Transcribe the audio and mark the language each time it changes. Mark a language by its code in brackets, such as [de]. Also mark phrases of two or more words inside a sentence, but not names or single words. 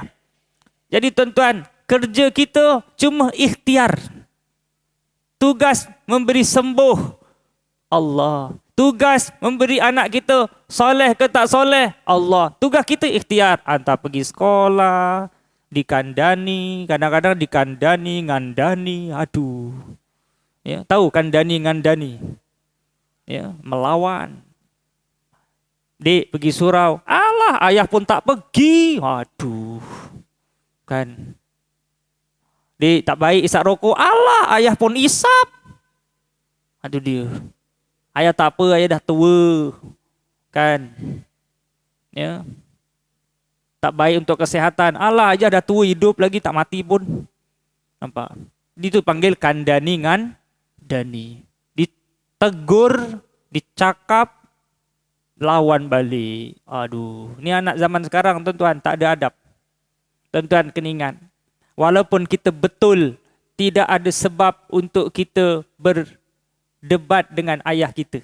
[ms] Jadi tuan-tuan, kerja kita cuma ikhtiar. Tugas memberi sembuh Allah. Tugas memberi anak kita soleh ke tak soleh Allah. Tugas kita ikhtiar. Hantar pergi sekolah, [jv] dikandani, kadang-kadang dikandani, ngandani. Aduh. [ms] Ya, tahu [jv] kandani ngandani. [ms] Ya, melawan. Dek pergi surau. Alah, ayah pun tak pergi. Aduh. Kan. Dek tak baik isap rokok. Alah, ayah pun isap. Aduh dia. Ayah tak apa, ayah dah tua. Kan. Ya. Tak baik untuk kesihatan. Alah, ayah dah tua, hidup lagi tak mati pun. Nampak? Itu panggil [jv] kandani ngandani. [ms] Ditegur, dicakap, lawan balik. Aduh, ni anak zaman sekarang tuan-tuan tak ada adab. Tuan-tuan kena ingat. Walaupun kita betul tidak ada sebab untuk kita berdebat dengan ayah kita.